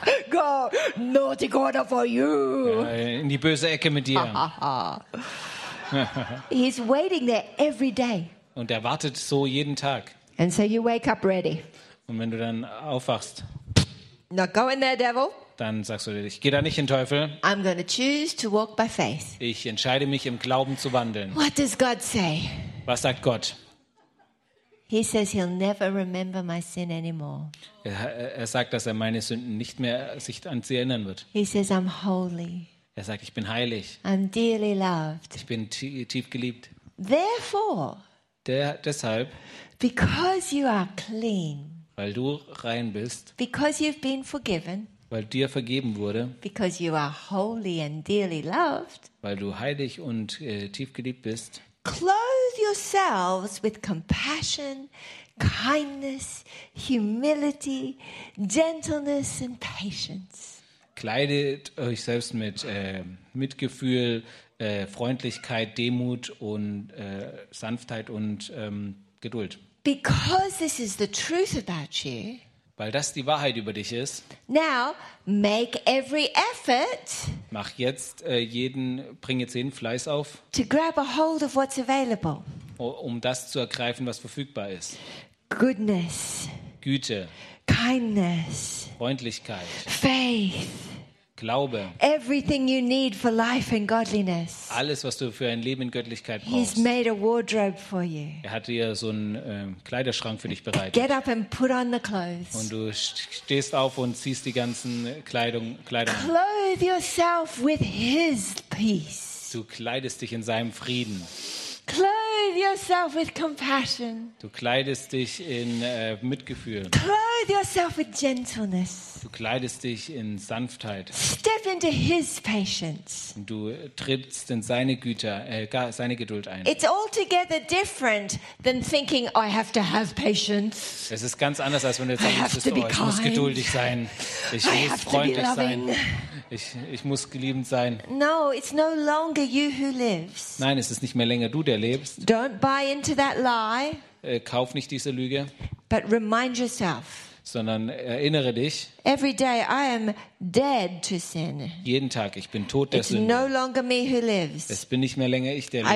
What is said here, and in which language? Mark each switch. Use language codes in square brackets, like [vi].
[en] Go, naughty corner for you. [de] Ja, in die böse Ecke mit dir. [en] He's waiting there every day. [de] Und wartet so jeden Tag. [en] And so you wake up ready. [de] Und wenn du dann aufwachst. [en] Not going there, devil. [de] dann sagst du dir, ich gehe da nicht in den Teufel. [en] I'm going to choose to walk by faith. [de] Ich entscheide mich, im Glauben zu wandeln. [en] What does God say? [de] Was sagt Gott? [en] He says he'll never remember my sin anymore. [de] Er sagt, dass er meine Sünden nicht mehr sich an sie erinnern wird. [en] He says I'm holy. [de] Er sagt, ich bin heilig. [en] I'm dearly loved. [de] Ich bin tief geliebt. [en] Therefore. [de] Deshalb. [en] Because you are clean. [de] Weil du rein bist. [en] Because you've been forgiven. [de] Weil dir vergeben wurde. [en] Because you are holy and dearly loved. [de] Weil du heilig und tief geliebt bist. [en] Clothe yourselves with compassion, kindness, humility, gentleness and patience. [de] Kleidet euch selbst mit Mitgefühl, Freundlichkeit, Demut und Sanftheit und Geduld. [en] Because this is the truth about you. [de] Weil das die Wahrheit über dich ist. [en] Now make every effort. [de] Mach jetzt bring jetzt jeden Fleiß auf. [en] To grab a hold of what's available. [de] Um das zu ergreifen, was verfügbar ist. [en] Goodness. [de] Güte. [en] Kindness. [de] Freundlichkeit. [en] Faith. [de] Glaube. [en] Everything you need for life and godliness. [de] Alles, was du für ein Leben in Göttlichkeit brauchst. [en] He's made a wardrobe for you. [de] Er hat dir so einen Kleiderschrank für dich bereitet. [en] Get up and put on the clothes. [de] Und du stehst auf und ziehst die ganzen Kleidung. [en] Clothe yourself with his peace. [de] Du kleidest dich in seinem Frieden. [en] Clothe yourself with compassion. [de] Du kleidest dich in Mitgefühl. [en] Clothe yourself with gentleness. [de] Du kleidest dich in Sanftheit. [en] Step into his patience. [de] Du trittst in seine Güte, seine Geduld ein. [en] It's altogether different than thinking I have to have patience. [de] Es ist ganz anders, als wenn du sagst, ich muss geduldig sein. Ich muss freundlich sein. Ich muss geliebend sein. [en] No, it's no longer you who lives. [de] Nein, es ist nicht mehr länger du, der lebst. [en] Don't buy into that lie. [de] Kauf nicht diese Lüge. [en] But remind yourself. [de] Sondern erinnere dich. [en] Every day I am dead to sin. [de] Jeden Tag, ich bin tot der [en] It's [de] Sünde. [en] No longer me who lives. [de] Es bin nicht mehr länger ich, der lebt.